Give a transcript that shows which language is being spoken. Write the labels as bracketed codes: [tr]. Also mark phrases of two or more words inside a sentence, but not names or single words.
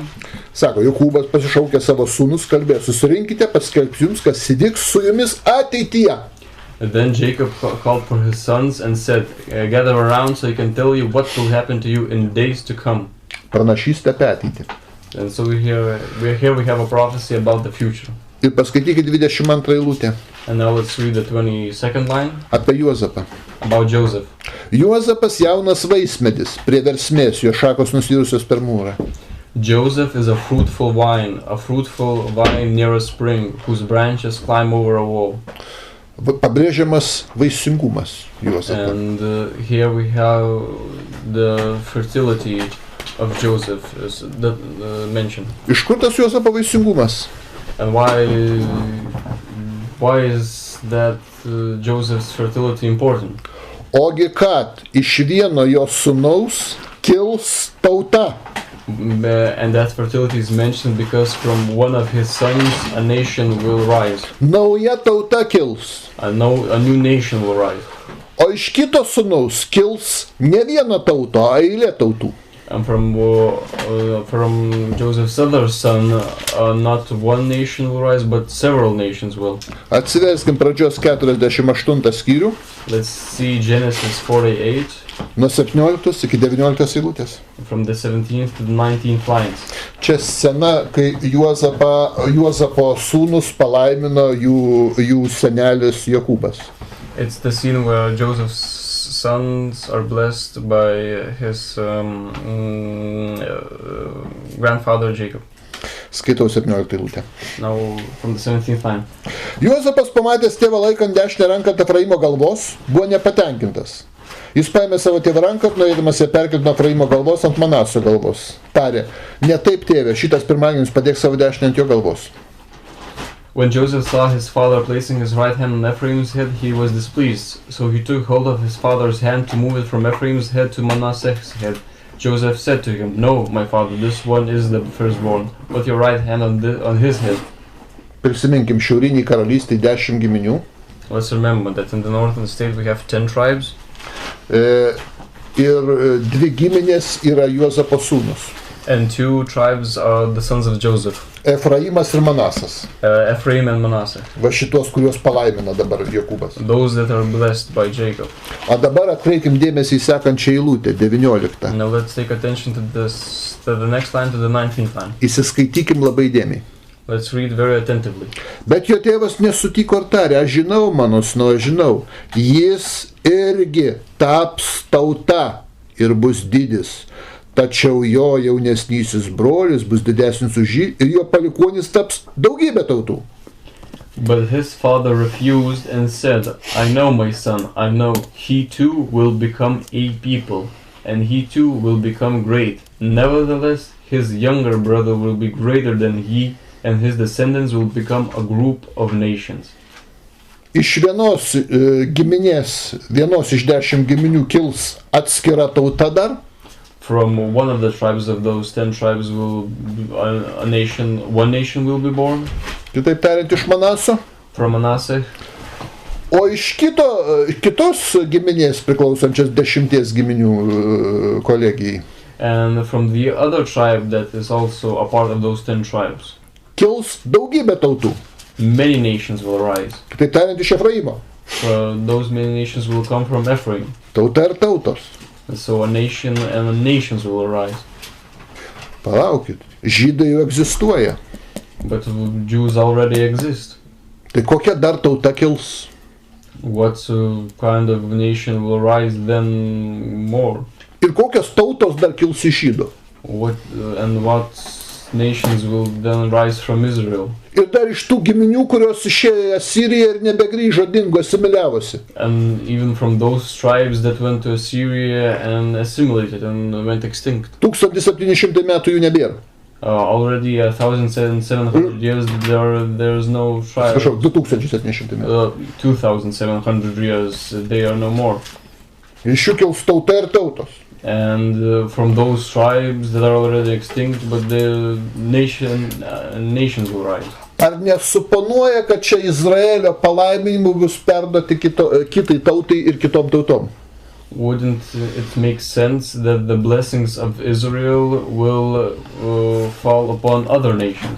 [lt] Sako, Jokūbas pasišaukė savo sūnus, kalbėjo, susirinkite, paskelbsiu jums, kas įvyks su jumis ateityje. [en] Then Jacob called for his sons and said, gather around so I can tell you what will happen to you in days to come. [lt] Pranašystė apie ateitį. [en] And so we have a prophecy about the future. [lt] Ir paskaitykite 22 eilutę. [en] And now let's read the 22nd line [lt] Apie Juozapą. [en] about Joseph. [lt] Juozapas jaunas vaismedis, prie versmės, jo šakos nusirusios per mūrą. [en] Joseph is a fruitful vine near a spring, whose branches climb over a wall. [lt] Pabrėžiamas vaisingumas Juozapo. [en] And here we have the fertility of Joseph is mentioned. [lt] Iš kur tas Juozapo vaisingumas? [en] And why is that Joseph's fertility important? [lt] Ogi kad iš vieno jo sūnaus kils tauta. [en] And that fertility is mentioned because from one of his sons a nation will rise. [lt] Nauja tauta kils. [en] A new nation will rise. [lt] O iš kito sūnaus kils ne viena tauta, o eilė tautų. [en] And from Joseph's other son, not one nation will rise, but several nations will. [lt] Atsiverskim pradžios 48 skyrių. [en] Let's see Genesis 48, [lt] Nuo 17 iki 19 eilutės. [en] from the 17th to the 19th lines. [lt] Čia scena, kai Juozapo sūnus palaimino jų senelis Jokūbas. [en] It's the scene where Joseph's sons are blessed by his grandfather Jacob. [lt] Skaitau 17 eilutę. [en] Now from the 17th line. [lt] Juozapas pamatęs tėvą laikant dešinę ranką ant Efraimo galvos, buvo nepatenkintas. Jis paėmė savo tėvą ranką, norėdamas ją perkelti nuo Efraimo galvos ant Manasio galvos. Tarė, ne taip tėve, šitas pirmagimis padėk savo dešinę ant jo galvos. [en] When Joseph saw his father placing his right hand on Ephraim's head, he was displeased. So he took hold of his father's hand to move it from Ephraim's head to Manasseh's head. Joseph said to him, no, my father, this one is the firstborn. Put your right hand on his head. [lt] Prisiminkim, šiaurinį karalystį 10 giminių. [en] Let's remember that in the northern state we have 10 tribes. [lt] Ir 2 giminės yra Juozapo sūnus. [en] And 2 tribes are the sons of Joseph. [lt] Efraimas ir Manasas. [en] Ephraim and Manasseh. [lt] Va šitos, kuriuos palaimina dabar Jokūbas. [en] Those that are blessed by Jacob. [lt] O dabar atkreipkim dėmesį į sekančią eilutę, 19. [en] Now let's take attention to the next line, to the 19th line. [lt] Įsiskaitykim labai dėmiai. [en] Let's read very attentively. [lt] Bet jo tėvas nesutiko ir tarė, aš žinau, mano sūnau, aš žinau, jis irgi taps tauta ir bus didis. Tačiau jo jaunesnysis brolis bus didesnis už jį ir jo palikuonis taps daugybė tautų. [en] But his father refused and said, I know, my son, I know, he too will become a people, and he too will become great. Nevertheless, his younger brother will be greater than he, and his descendants will become a group of nations. [lt] Iš vienos giminės, vienos iš 10 giminių kils atskira tauta dar. [en] From one of the tribes of those 10 tribes one nation will be born. [lt] Kitaip tariant, iš Manaso. [en] From Manasseh. [lt] O iš kitos giminės priklausančios 10 giminių kolegijai. [en] And from the other tribe that is also a part of those 10 tribes. [lt] Kils daugybė tautų. [en] Many nations will rise. [lt] Kitaip tariant, iš Efraimo. [en] Those many nations will come from Ephraim. [lt] Tauta ir tautos. [en] And so a nation and nations will arise. [lt] Palaukit, žydai jau egzistuoja. [en] But Jews already exist. [lt] Tai kokia dar tauta kils? [en] What kind of nation will rise then more? [lt] Ir kokios tautos dar kils iš žydų? [en] What nations will then rise from Israel? [lt] Ir dar iš tų giminių, kurios išėjo į Asiriją ir nebegrįžo, dingo, asimiliavosi. [en] And even from those tribes that went to Assyria and assimilated and went extinct. [lt] 1700 metų jų nebėra. [en] Already 1,700 years there is no tribe. [lt] Atsiprašau, 2700 metų. [en] 2,700 years they are no more. [lt] Iš jų kils tauta ir tautos. [en] And from those tribes that are already extinct, but the nations will rise. [lt] Ar nesuponuoja, kad čia Izraelio palaiminimų bus perduoti kitai tautai ir kitom tautom? [en] Wouldn't it make sense that the blessings of Israel will fall upon other nations?